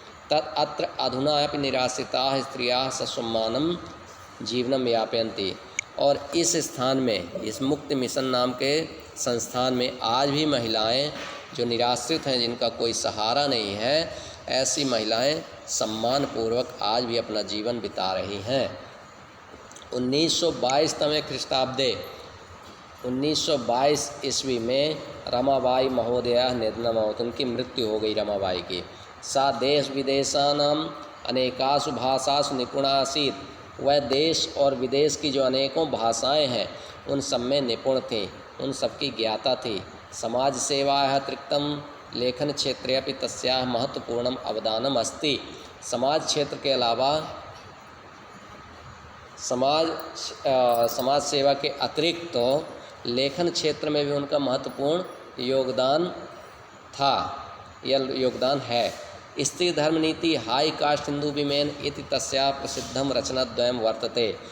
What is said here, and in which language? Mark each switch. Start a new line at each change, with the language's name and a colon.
Sanskrit: तत्र अधुना अपि निराश्रिताः स्त्रियाः ससम्मानं जीवनम यापयन्ति।
Hindi: और इस स्थान में, इस मुक्ति मिशन नाम के संस्थान में आज भी महिलाएं जो निराश्रित हैं, जिनका कोई सहारा नहीं है, ऐसी महिलाएं सम्मानपूर्वक आज भी अपना जीवन बिता रही हैं।
Sanskrit: 1922 तमे ख्रीष्टाब्दे
Hindi: 1922 ईस्वी में
Sanskrit: रमाबाई महोदया निधनमभवत्,
Hindi: उनकी मृत्यु हो गई रमाबाई की।
Sanskrit: सा देश विदेशानाम अनेकासु भाषासु निपुणा आसीत्,
Hindi: वह देश और विदेश की जो अनेकों भाषाएं हैं उन सब में निपुण थी, उन सब की ज्ञाता थी।
Sanskrit: समाज सेवायाः अतिरिक्तं लेखन क्षेत्रे अपि तस्याः महत्वपूर्णम अवदानम अस्ति।
Hindi: समाज क्षेत्र के अलावा समाज सेवा के अतिरिक्त तो लेखन क्षेत्र में भी उनका महत्वपूर्ण योगदान था, यह योगदान है।
Sanskrit: स्त्री धर्म नीति हाई कास्ट हिंदू विमेन इति तस्या प्रसिद्धम रचनाद्वयम वर्तते।